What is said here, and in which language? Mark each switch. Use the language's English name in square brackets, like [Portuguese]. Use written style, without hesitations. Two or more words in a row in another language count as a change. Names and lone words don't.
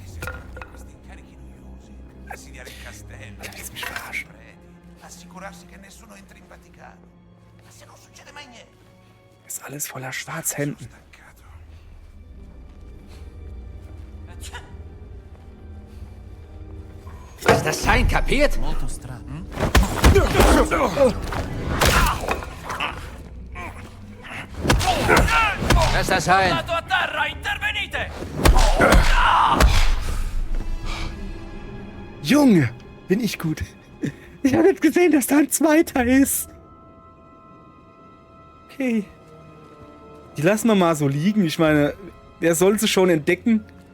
[German] Alter, willst du mich verarschen? Ist alles voller Schwarzhemden. Was das sein, kapiert? [Italian] Molto strano. [German] Lass das sein. [Italian] Stato a terra, intervenite! [German] Junge, bin ich gut. Ich habe nicht gesehen, dass da ein zweiter ist. Okay. Die lassen wir mal so liegen. Ich meine, wer soll sie schon entdecken?